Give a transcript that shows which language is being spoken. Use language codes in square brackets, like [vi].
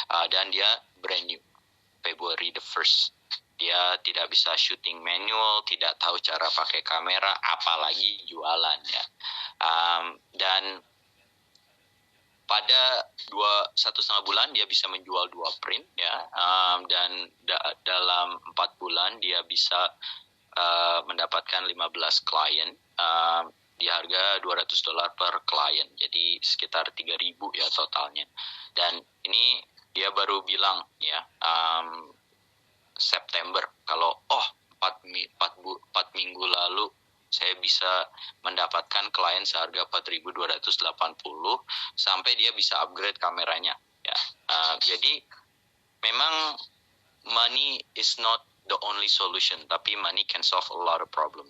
[id] Dan dia [en] brand new, February the 1st. [id] Dia tidak bisa shooting manual, tidak tahu cara pakai kamera, apalagi jualan ya. Dan pada 1,5 bulan dia bisa menjual 2 print ya. Dan dalam 4 bulan dia bisa mendapatkan 15 klien di harga $200 per klien. Jadi sekitar 3.000 ya totalnya. Dan ini dia baru bilang ya, September, kalau 4 minggu lalu saya bisa mendapatkan klien seharga 4.280 sampai dia bisa upgrade kameranya ya. Jadi memang [en] money is not the only solution, tapi money can solve a lot of problem.